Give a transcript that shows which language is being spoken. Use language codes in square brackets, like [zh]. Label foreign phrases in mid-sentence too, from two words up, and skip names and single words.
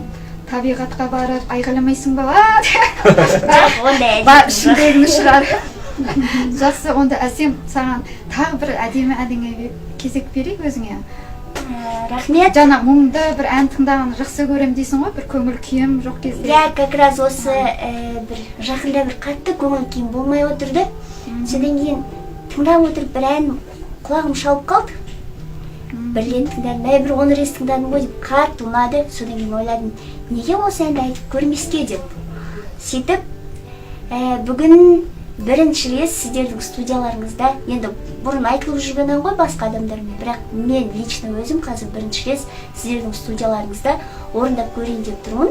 [kk] Табиғатқа барып айғайламайсың ба? Жоқ, ондай бар, ішіндегіні шығар. Жақсы, онда Әсем, саған тағы бір әдемі әніңе кезек берейік өзіңе. Рахмет. Жаңа мұңды бір ән тыңдағанды жақсы көремін дейсің ғой, бір көңіл күйім жоқ кезде. [ru] Я как раз [kk] осы бір жақында бір қатты көңіл күйім болмай отырды. Содан кейін тыңдап отырып бір ән құлағым шалып қалды. Бір рет тыңдадым, бір 10 рет тыңдадым ғой деп қатты ұнады. Содан кейін ойладым, неге осы әнді айтып көрмеске деп. Сөйтіп, бүгін бірінші рет сіздердің студияларыңызда, енді бұрын айтылып жүрген ғой басқа адамдармен, бірақ мен лично өзім қазір бірінші рет сіздердің студияларыңызда орындап көрейін деп тұрмын.